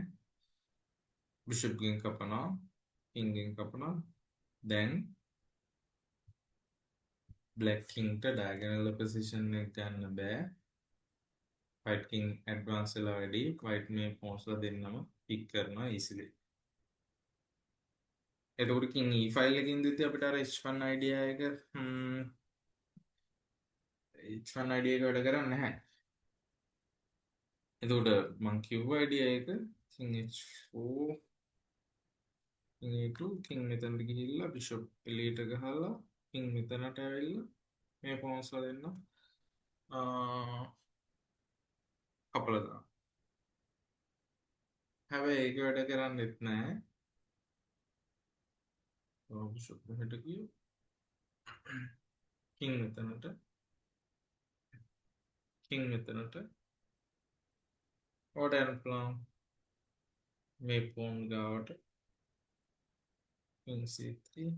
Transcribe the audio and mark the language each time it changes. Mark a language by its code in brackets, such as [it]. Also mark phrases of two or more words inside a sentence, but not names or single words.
[si] bishop ගෙන් කපනවා king ගෙන් කපනවා. දැන් [en] black king [si] ට [en] diagonal position [si] එක ගන්න බෑ. [en] white king advance [si] වෙලා වැඩි. white මේ pawns දෙන්නම pick කරනවා easily. එතකොට [en] king e5 [si] එකකින් දිද්දි අපිට අර [en] h1 idea [si] එක [en] h1 idea [si] එක වැඩ කරන්නේ නැහැ. එතකොට මම කිව්ව idea එක [en] king h4 king e2 king [si] මෙතනට ගිහිල්ලා bishop එළියට ගහලා king මෙතනට ඇවිල්ලා මේ pawns දෙන්න කපලා දානවා. හැබැයි ඒක වැඩ කරන්නේත් නැහැ. bishop මෙහෙට ගියෝ king මෙතනට king මෙතනට ඔයාට යන්න පුළුවන් මේ pawn ගාවට [en] king c3.